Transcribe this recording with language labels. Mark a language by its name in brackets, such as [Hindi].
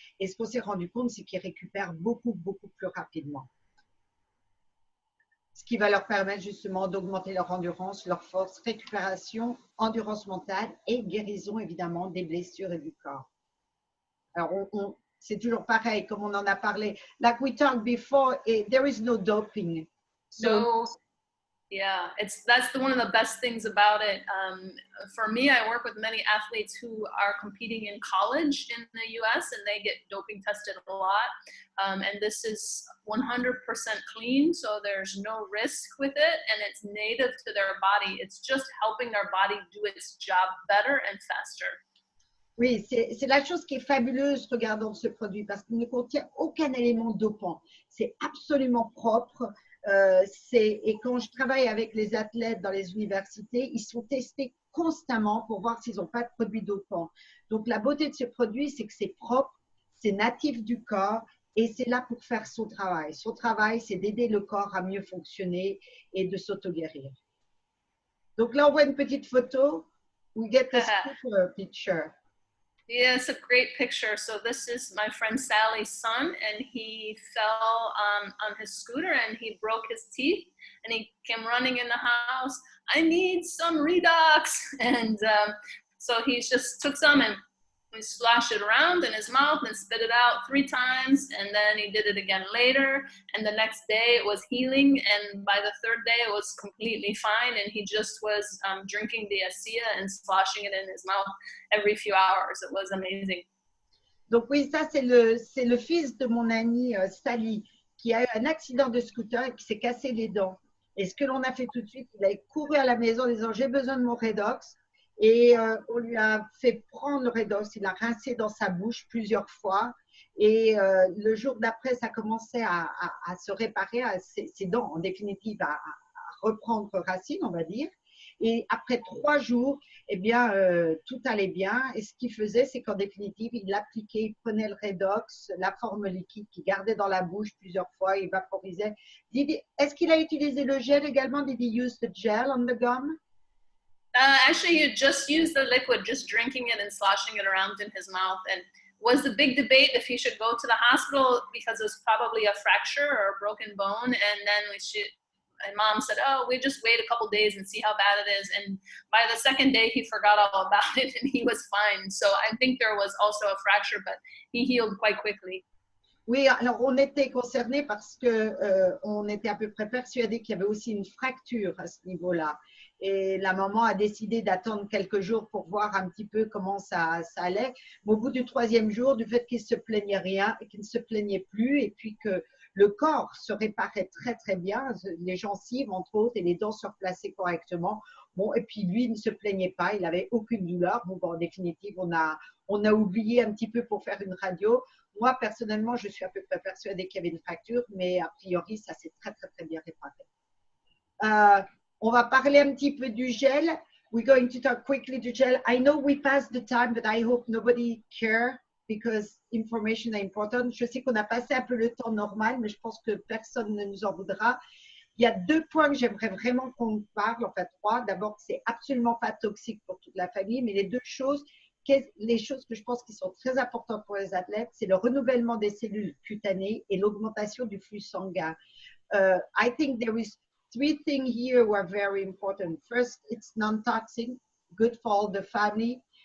[French] Et ce qu'on s'est rendu compte, c'est qu'ils récupèrent beaucoup, beaucoup plus rapidement. Ce qui va leur permettre justement d'augmenter leur endurance, leur force, récupération, endurance mentale et guérison évidemment des blessures et du corps. Alors, c'est toujours pareil, comme on en a parlé. [English] Like we talked before, there is no doping. So, No, yeah, that's one of the best things about it. For me, I work with many athletes who are competing in college in the US and they get doping tested a lot. And this is 100% clean, so there's no risk with it and it's native to their body. It's just helping their body do its job better and faster. [French] Oui, c'est la chose qui est fabuleuse regardant ce produit parce qu'il ne contient aucun élément dopant. C'est absolument propre. Et quand je travaille avec les athlètes dans les universités, ils sont testés constamment pour voir s'ils n'ont pas de produits dopants. Donc, la beauté de ce produit, c'est que c'est propre, c'est natif du corps et c'est là pour faire son travail. Son travail, c'est d'aider le corps à mieux fonctionner et de s'auto-guérir. Donc là, on voit une petite photo. [English] We get a super picture. Yeah, it's a great picture. So this is my friend Sally's son, and he fell on his scooter and he broke his teeth, and he came running in the house. I need some Redox, and so he just took some and he splashed it around in his mouth and spit it out 3 times, and then he did it again later, and the next day it was healing, and by the 3rd day it was completely fine, and he just was drinking the ASEA and splashing it in his mouth every few hours. It was amazing. [French] Donc oui, ça c'est le fils de mon amie Sally qui a eu un accident de scooter et qui s'est cassé les dents. Et ce que l'on a fait tout de suite, il a couru à la maison en disant j'ai besoin de mon Redox. Et on lui a fait prendre le Redox, il l'a rincé dans sa bouche plusieurs fois. Et le jour d'après, ça commençait à se réparer, ses dents en définitive à reprendre racine, on va dire. Et après 3 jours, eh bien, tout allait bien. Et ce qu'il faisait, c'est qu'en définitive, il l'appliquait, il prenait le Redox, la forme liquide qu'il gardait dans la bouche plusieurs fois, il vaporisait. Est-ce qu'il a utilisé le gel également? [English] Did he use the gel on the gum? Actually, you just use the liquid, just drinking it and sloshing it around in his mouth. And was the big debate if he should go to the hospital because it was probably a fracture or a broken bone. And then my mom said, oh, we just wait a couple days and see how bad it is. And by the 2nd day, he forgot all about it and he was fine. So I think there was also a fracture, but he healed quite quickly. [French] Oui, alors on était concernés parce que on était à peu près persuadés qu'il y avait aussi une fracture à ce niveau-là. Et la maman a décidé d'attendre quelques jours pour voir un petit peu comment ça allait. Mais au bout du 3e jour, du fait qu'il ne se plaignait rien, qu'il ne se plaignait plus, et puis que le corps se réparait très très bien, les gencives entre autres et les dents se replaçaient correctement. Bon, et puis lui il ne se plaignait pas, il n'avait aucune douleur. Bon, en définitive, on a oublié un petit peu pour faire une radio. Moi, personnellement, je suis à peu près persuadée qu'il y avait une fracture, mais a priori, ça s'est très, très, très bien réparé. On va parler un petit peu du gel. [English] We're going to talk quickly to gel. I know we passed the time, but I hope nobody cares because information is important. [French] Je sais qu'on a passé un peu le temps normal, mais je pense que personne ne nous en voudra. Il y a 2 points que j'aimerais vraiment qu'on parle, enfin 3. D'abord, c'est absolument pas toxique pour toute la famille, mais les choses que je pense qui sont très importantes pour les athlètes, c'est le renouvellement des cellules cutanées et l'augmentation du flux sanguin. [English] I think there is 3 things here who are very important. First, it's non-toxic, good for all the family.